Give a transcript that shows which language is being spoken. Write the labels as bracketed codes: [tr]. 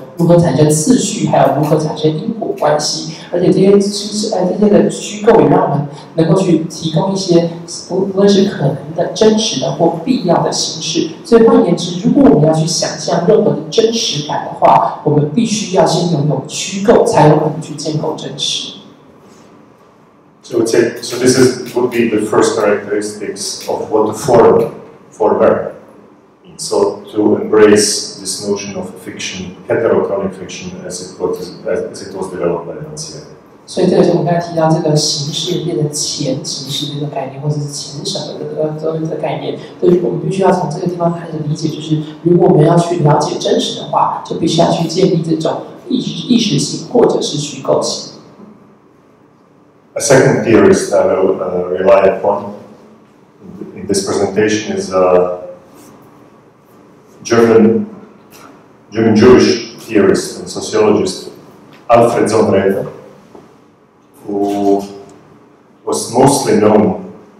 [zh] 如何产生次序，还有如何产生因果关系，而且这些的虚构也让我们能够去提供一些不论是可能的、真实的或必要的形式。所以换言之，如果我们要去想象任何的真实感的话，我们必须要先拥有虚构，才有可能去建构真实。 [en] So this would be the first characteristics of what the former. So to embrace this notion of fiction, heterochronic fiction, as it was developed by Rancière. [zh] 所以这个是我们刚才提到这个形式变成前形式这个概念，或者是前什么的这个概念，所以我们必须要从这个地方开始理解，就是如果我们要去了解真实的话，就必须要去建立这种意识性或者是虚构性。 [en] A second theorist I will rely upon in this presentation is German Jewish theorist and sociologist Alfred Zondreiter, who was mostly known.